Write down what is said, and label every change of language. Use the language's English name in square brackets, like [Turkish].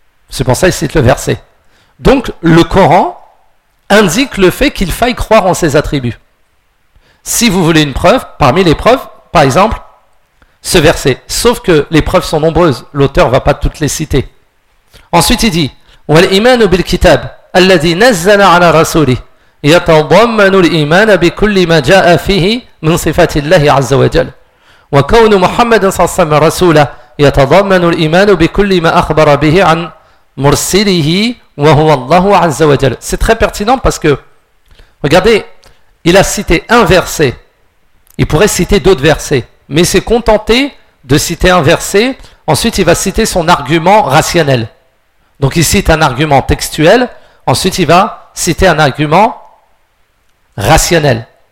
[French] C'est pour ça qu'il cite le verset. Donc, le Coran indique le fait qu'il faille croire en ses attributs. Si vous voulez une preuve, parmi les preuves, par exemple, ce verset. Sauf que les preuves sont nombreuses, l'auteur ne va pas toutes les citer. Ensuite, il dit « [Arabic] Wal iman bil kitab » الذي نزل على رسوله يتضمن الإيمان بكل ما جاء فيه من صفات الله عز وجل وكون محمد صلى الله عليه وسلم رسولا يتضمن الإيمان بكل ما أخبر به عن مرسله وهو الله عز وجل. [French] C'est très pertinent parce que, regardez, il a cité un verset. Il pourrait citer d'autres versets, mais il s'est contenté de citer un verset. Ensuite, il va citer son argument rationnel. Donc, il cite un argument textuel. Ensuite, il va citer un argument rationnel.